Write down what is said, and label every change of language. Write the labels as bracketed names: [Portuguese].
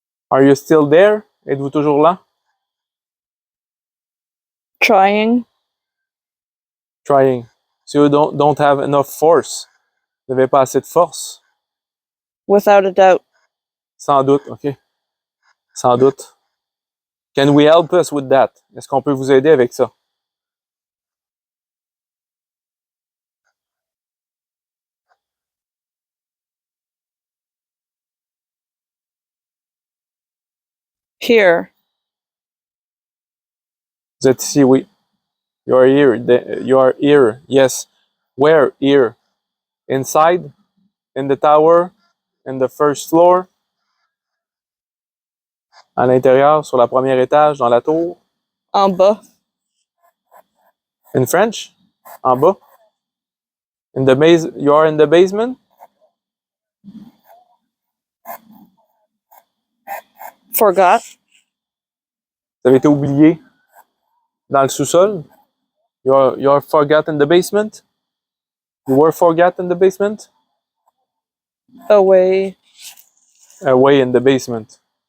[English] Are you still there? [French] Êtes-vous toujours là? [English] Trying. Trying. So you don't have enough force. [French] Vous n'avez pas assez de force? [English] Without a doubt. [French] Sans doute, OK. Sans doute. [English] Can we help us with that? [French] Est-ce qu'on peut vous aider avec ça? [English] Here. [French] Vous êtes ici, oui. [English] You are here. You are here. Yes. Where? Here. Inside? In the tower? In the first floor? [French] À l'intérieur, sur la première étage, dans la tour? En bas. [English] In French? [French] En bas? [English] In the you are in the basement? Forgot. [French] Vous avez été oublié dans le sous-sol? [English] You're forgot in the basement? You were forgot in the basement? Away. Away in the basement.